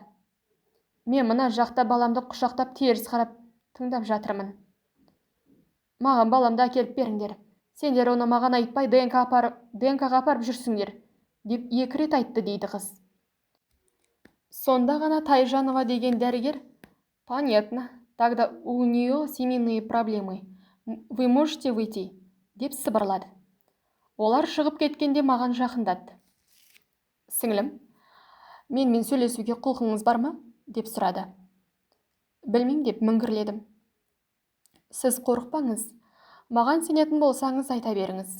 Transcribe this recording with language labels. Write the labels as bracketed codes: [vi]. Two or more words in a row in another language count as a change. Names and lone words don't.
[kk] Мен мына жақта баламды құшақтап теріс қарап тыңдап жатырмын. Маған баламды әкеліп беріңдер. Сендер оны маған айтпай ДНК-ға апарып жүрсіңдер, деп 2 рет айтты, дейді қыз. Сонда ғана Тайжанова деген дәрігер, [ru] понятно, тогда у нее семейные проблемы. Вы можете выйти, [kk] деп сыбырлады. Олар шығып кеткенде маған жақындады. Сіңлім, менімен сөйлесуге құлқыңыз бар ма? Деп сұрады. Білмеймін, деп мүңгірледім. Сіз қорықпаңыз, маған сенетін болсаңыз айта беріңіз.